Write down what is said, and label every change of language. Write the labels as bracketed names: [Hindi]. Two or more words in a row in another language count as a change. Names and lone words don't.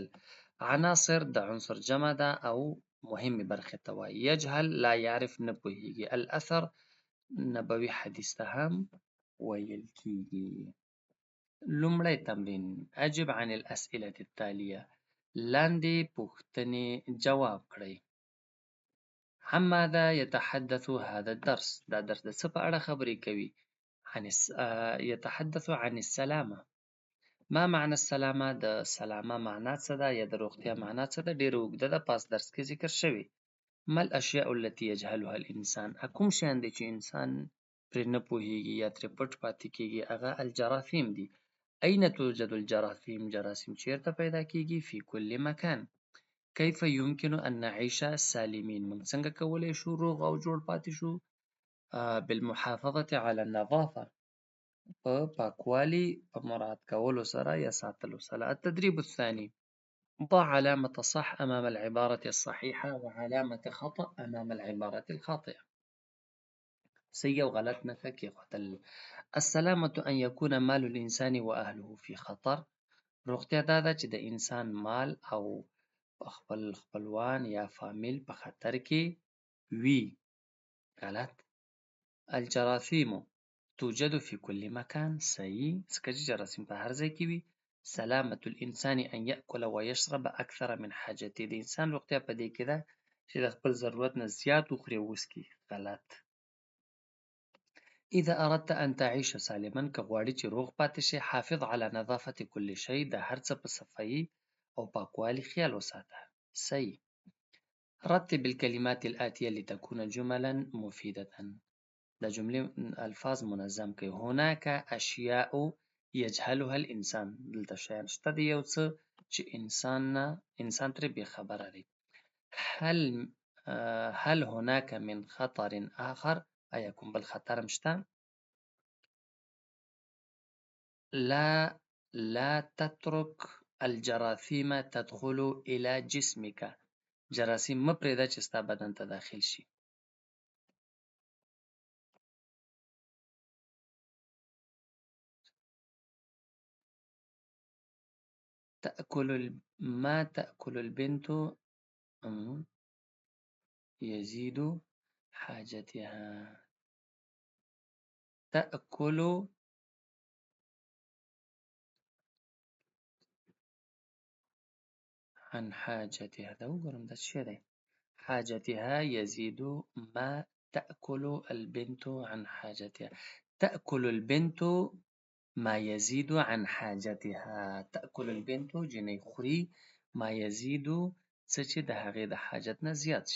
[Pashto] عناصر د عنصر جمع ده او مهمې برخې ته وایي. [Arabic] یجهل لا يعرف [Pashto] نه پوهیږي. الاثر نبوي حدیث ته هم ویل کېږي. لومړی تمرین: [Arabic] اجب عن الاسئلة التالية. [Pashto] لاندې پوښتنې جواب کړئ. [Arabic] عن ماذا يتحدث هذا الدرس. [Pashto] دا درس د څه په اړه خبرې کوي؟ [Arabic] يتحدث عن السلامة. ما معنى السلامة. [Pashto] د سلامه معنا څه ده یا د روغتیا معنا څه ده؟ ډېره اوږده ده، پاس درس کې ذکر شوي. [Arabic] ما الاشیاء التي يجهلها الانسان. [Pashto] کوم شیان دي چې انسان پرې نه پوهیږي یا ترې پټ پاتې کېږي؟ هغه الجراثیم دي. [Arabic] أين توجد الجراثيم. [Pashto] جراثیم چیرته پیدا کېږي؟ [Arabic] في كل مكان. كيف يمكن أن نعيش سالمين. [Pashto] موږ څنګه کولی شو روغ او جوړ پاتې شو؟ [Arabic] بالمحافظة على النظافة [Pashto] په پاکوالي په مراعات کولو سره یا ساتلو سره. [Arabic] التدريب الثاني: ضع علامة صح أمام العبارة الصحيحة وعلامة خطأ أمام العبارة الخاطئة. [Pashto] صحیح او غلط نښه کېښودل. [Arabic] السلامة ان یکون مال الانسان واهله فی خطر. [Pashto] روغتیا دا ده چې د انسان مال او خپل خپلوان یا فامیل په خطر کې وي. غلط. [Arabic] الجراثیم توجد فی کل مکان. [Pashto] صحیح، ځکه چې جراثیم په هر ځای کې وي. [Arabic] سلامة الانسان ان یأکل ویشرب اکثر من حاجته. [Pashto] د انسان روغتیا په دې کې ده چې د خپل ضرورت نه زیات وخوري او وڅښي. [Arabic] غلط. اذا اردت ان تعيش سالما، [Pashto] که غواړي چې روغ پاتې شي، [Arabic] حافظ على نظافة كل شيء، [Pashto] د هر څه په صفایي او پاکوالي خیال وساته. صحیح. [Arabic] رتب الكلمات الآتية لتكون جملا مفيدة. [Pashto] د جملې الفاظ منظم کړئ. [Arabic] هناك اشیاء یجهلها الانسان. [Pashto] دلته شیان شته دی یو څه چې انسان ترې بې خبره دی. [Arabic] هل هناك من خطر آخر؟ [Pashto] آیا کوم بل خطر هم شته؟ [Arabic] لا تترك الجراثيم تدخل الى جسمك. [Pashto] جراثیم مه پرېږده چې ستا بدن ته داخل شي. [Arabic] ما تأكل البنت يزيد حاجتها. تأكل عن حاجتها. [Pashto] دا وګورم دا څه دی. [Arabic] حاجتها يزيد ما تأكل البنت عن حاجتها. تأكل البنت ما يزيد عن حاجتها. تأكل البنت [Pashto] جنۍ خوري [Arabic] ما يزيد [Pashto] څه چې د هغې د حاجت نه زیات شي.